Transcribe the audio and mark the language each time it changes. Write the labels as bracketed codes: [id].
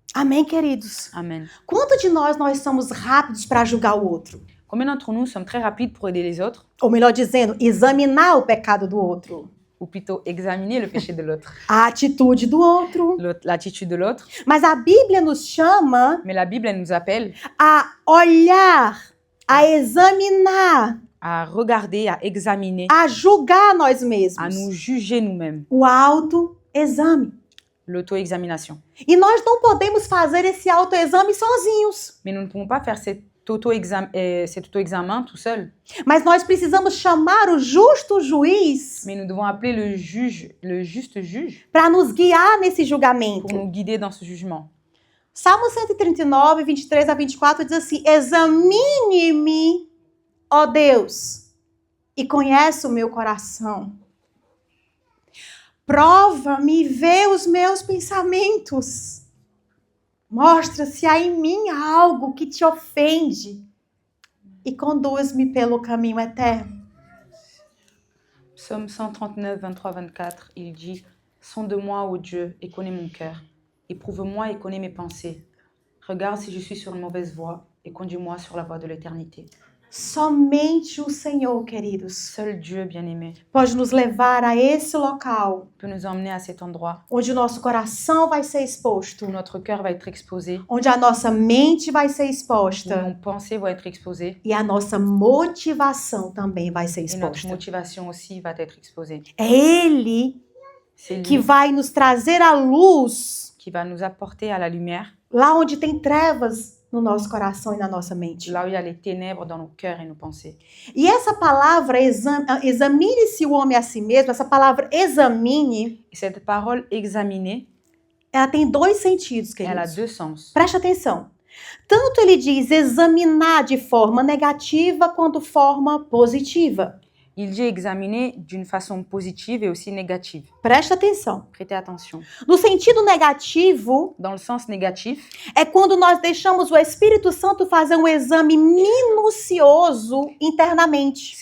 [pt] Amém, queridos? [fr] Amen. [pt] Quanto de nós somos rápidos para julgar o outro? [fr] Combien d'entre nous sommes très rapides pour aider les autres, [pt] Ou melhor dizendo, examinar o pecado do outro, [fr] ou plutôt examiner le péché de l'autre, [pt] a atitude do outro. [fr] l'attitude de l'autre? [pt] Mas a Bíblia nos chama [fr] Mais la Bible, elle nous appelle [pt] a olhar, a examinar, [fr] à regarder, à examiner, [pt] a julgar nós [fr] à [pt] mesmos. [fr] nous juger nous-mêmes. [pt] O autoexame. [fr] L'auto-examination. [pt] E nós não podemos fazer esse autoexame sozinhos. [fr] Mais nous ne pouvons pas faire cet auto-examen tout seul. [pt] Mas nós precisamos chamar o justo juiz [fr] Mais nous devons appeler le juste juge, [pt] para nos guiar nesse [fr] pour [pt] julgamento. [fr] nous guider dans ce jugement. [pt] Salmo 139, 23 a 24 diz assim: examine-me, ó Deus, e conhece o meu coração. Prova-me e vê os meus pensamentos. Mostra se há em mim algo que te ofende e conduz-me pelo caminho eterno. [fr] Psaume 139, 23, 24, il dit « Sonde-moi, ô Dieu, et connais mon cœur. Éprouve-moi et connais mes pensées. Regarde si je suis sur une mauvaise voie et conduis-moi sur la voie de l'éternité. » [pt] Somente o Senhor, queridos, [fr] Seul Dieu bien-aimé [pt] pode nos levar a esse local [fr] peut nous emmener à cet endroit [pt] onde o nosso coração vai ser exposto, [fr] où notre cœur va être exposé, [pt] onde a nossa mente vai ser [fr] où [pt] exposta [fr] nos pensées vont être exposées [pt] e a nossa motivação também vai ser [fr] et notre [pt] exposta. [fr] motivation aussi va être exposée. [pt] É Ele [fr] C'est lui [pt] que vai nos trazer a luz [fr] qui va nous apporter à la lumière, [pt] lá onde tem trevas no nosso coração e na nossa mente. [fr] là où il y a les ténèbres dans nos cœurs et nos pensées. [pt] E essa palavra, examine-se o homem a si mesmo, essa palavra examine, [fr] Et cette parole examinée, [pt] ela tem dois sentidos, [fr] elle a [pt] queridos. [fr] deux sens. [pt] Preste atenção. Tanto ele diz examinar de forma negativa quanto forma positiva. [fr] Il dit examiner d'une façon positive et aussi négative. [pt] Preste atenção. [fr] Prêtez attention. [pt] No sentido negativo, [fr] Dans le sens négatif, [pt] é quando nós deixamos o Espírito Santo fazer um exame minucioso internamente.